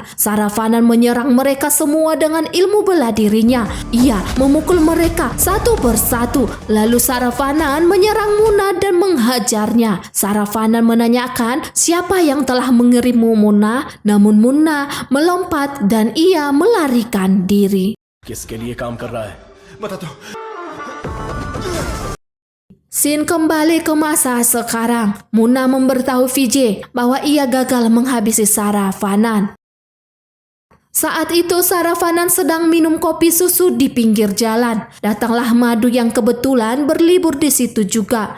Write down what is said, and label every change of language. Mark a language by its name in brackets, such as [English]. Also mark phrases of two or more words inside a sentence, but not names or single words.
[Indonesian] Saravanan menyerang mereka semua dengan ilmu bela dirinya. Ia memukul mereka satu persatu. Lalu Saravanan menyerang Muna dan menghajarnya. Saravanan menanyakan siapa yang telah mengirimmu, Muna. Namun Muna melompat dan ia melarikan diri. [Hindi] किसके लिए काम कर रहा है बता दो। [Indonesian] Scene kembali ke masa sekarang. Muna memberitahu Vijay bahwa ia gagal menghabisi Saravanan. Saat itu Saravanan sedang minum kopi susu di pinggir jalan. Datanglah Madhu yang kebetulan berlibur di situ juga.